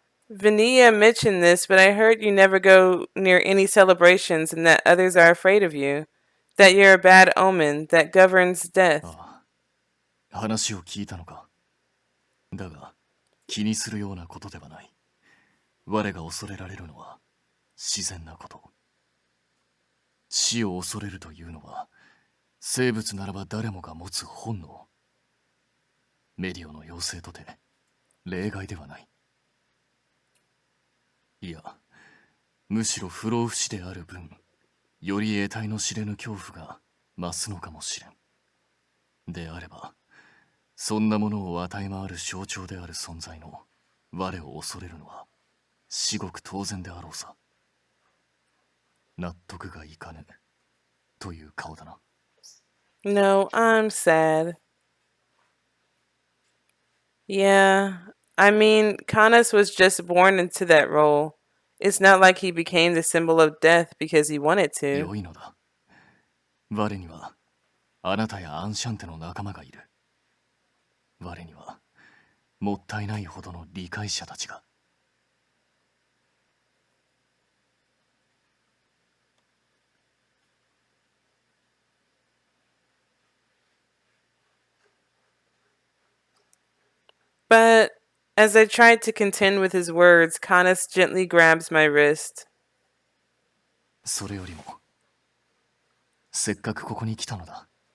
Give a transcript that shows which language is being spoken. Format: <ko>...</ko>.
<en>Vanilla mentioned this, but I heard you never go near any celebrations and that others are afraid of you. That you're a bad omen that governs death.</en> <ja>ああ、話を聞いたのか。だが気にするようなことではない。我が恐れられるのは自然なこと。死を恐れるというのは生物ならば誰もが持つ本能。メディオの妖精とて例外ではない。いや、むしろ不老不死である分、より得体の知れぬ恐怖が増すのかもしれん。であれば、そんなものを与え回る象徴である存在の我を恐れるのは至極当然であろうさ。納得がいかぬという顔だな。</ja> <en>No, I'm sad. Yeah, I mean, Canus was just born into that role. It's not like he became the symbol of death because he wanted to.</en> <ja>良いのだ。我にはあなたやアンシャンテの仲間がいる。我にはもったいないほどの理解者たちが。</ja> <en>But as I tried to contend with his words, Canus gently grabs my wrist.</en> <ja>それよりも、せっかくここに来たのだ。</ja>